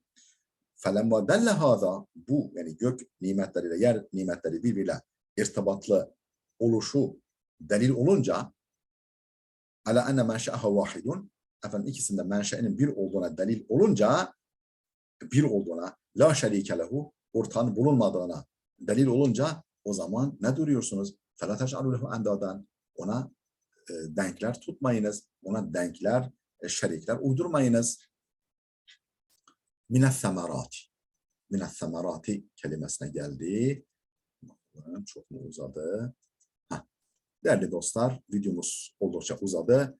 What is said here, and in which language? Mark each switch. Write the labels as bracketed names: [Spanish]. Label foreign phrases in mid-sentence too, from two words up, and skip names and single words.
[Arabic] فلما دل هذا [Turkish] bu yani gök nimetleriyle yer nimetleri birbiriyle irtibatlı oluşu delil olunca [Arabic] على أن منشأها واحد [Turkish] ikisinde menşe'nin bir olduğuna delil olunca [Arabic] لا شريك له [Turkish] ortağın bulunmadığına delil olunca o zaman ne duruyorsunuz? [Arabic] فَلَا تَجْعَلُوا لَهُ اَنْدَادًا. [Turkish] Ona denkler tutmayınız. Ona denkler, şerikler uydurmayınız. Mine's-semerati kelimesine geldi. Çok mu uzadı? Değerli dostlar, videomuz oldukça uzadı.